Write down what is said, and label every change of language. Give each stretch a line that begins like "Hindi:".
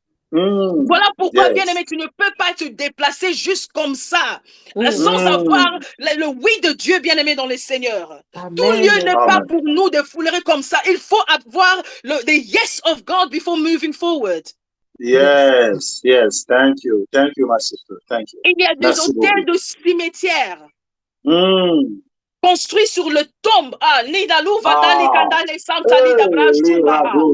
French: Voilà pourquoi, bien-aimé, tu ne peux pas te déplacer juste comme ça, sans avoir le oui de Dieu, bien-aimé, dans le Seigneur. Tout lieu n'est pas pour nous de fouler comme ça. Il faut avoir
English: the yes of God before moving forward. Yes, thank you, my sister, thank you.
French: Il y a des hôtels de cimetières. construit sur le tombe. Ah, Nidalu Vadali Kandale Santali Dabra Sumbaha.